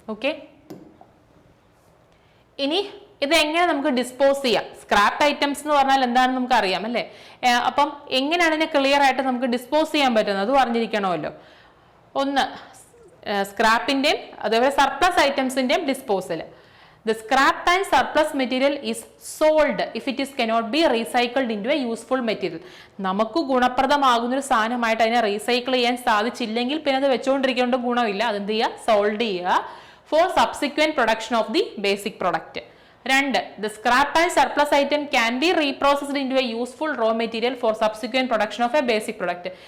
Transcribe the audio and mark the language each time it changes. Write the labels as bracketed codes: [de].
[ml] Okay, ഇനി ഇത് എങ്ങനെ നമുക്ക് ഡിസ്പോസ് ചെയ്യാം. സ്ക്രാപ്പ് ഐറ്റംസ് എന്ന് പറഞ്ഞാൽ എന്താണെന്ന് നമുക്ക് അറിയാം, അല്ലേ? അപ്പം എങ്ങനെയാണ് ഇതിനെ ക്ലിയർ ആയിട്ട് നമുക്ക് ഡിസ്പോസ് ചെയ്യാൻ പറ്റുന്നത്, അത് അറിഞ്ഞിരിക്കണമല്ലോ. ഒന്ന് സ്ക്രാപ്പിൻ്റെയും അതേപോലെ surplus ഐറ്റംസിൻ്റെയും disposal. [en] The scrap and surplus material is sold if it is cannot be recycled into a useful material. [ml] നമുക്ക് ഗുണപ്രദമാകുന്ന ഒരു സാധനമായിട്ട് അതിനെ റീസൈക്കിൾ ചെയ്യാൻ സാധിച്ചില്ലെങ്കിൽ പിന്നെ അത് വെച്ചുകൊണ്ടിരിക്കേണ്ട ഗുണമില്ല. അതെന്ത് ചെയ്യുക, [en] Sold ചെയ്യുക for subsequent production of the basic product. 2. The scrap and surplus item can be reprocessed into a useful raw material for subsequent production of a basic product.